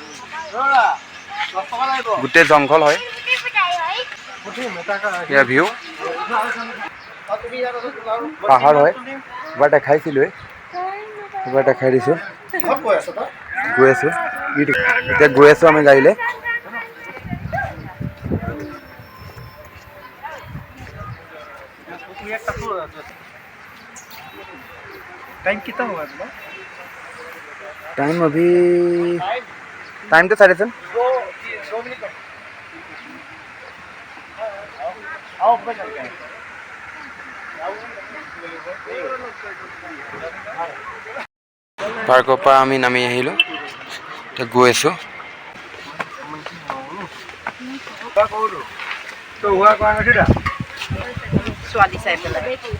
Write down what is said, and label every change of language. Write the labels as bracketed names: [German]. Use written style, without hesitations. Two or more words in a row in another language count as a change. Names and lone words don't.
[Assamese] গোটেই জংঘল হয় ইয়াৰ ভিউ। পাহাৰ হয় এবাৰ দেখাইছিলোঁ এবাৰ দেখাই দিছোঁ। গৈ আছোঁ এতিয়া গৈ আছোঁ আমি গাড়ীলৈ। [Hindi] टाइम कितना हुआ तुम्हारा? टाइम अभी टाइम तो 3:30 2 मिनट आओ ऊपर चलते हैं। [Assamese] পাৰ্কৰ পৰা আমি নামি আহিলোঁ এতিয়া গৈ আছোঁ। ছোৱালী চাই পেলাই